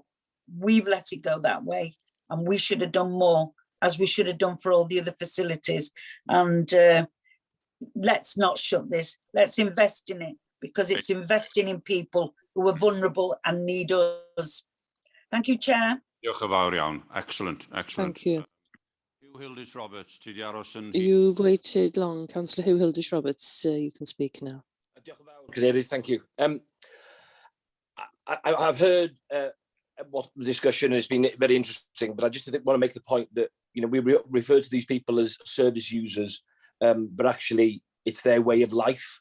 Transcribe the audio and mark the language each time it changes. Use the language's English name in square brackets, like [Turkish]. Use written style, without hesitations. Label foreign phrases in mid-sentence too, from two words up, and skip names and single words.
[English] We've let it go that way, and we should have done more, as we should have done for all the other facilities. And let's not shut this. Let's invest in it, because it's investing in people who are vulnerable and need us. Thank you, Chair. [Welsh] Diolch yn fawr iawn. [English] Excellent, excellent. Thank you. [Welsh] Hugh Hilditch-Roberts, ti di aros yn... [English] You've waited long. Councillor Hugh Hilditch-Roberts, you can speak now. Thank you. I've heard what the discussion has been very interesting, but I just want to make the point that, you know, we refer to these people as service users, but actually it's their way of life.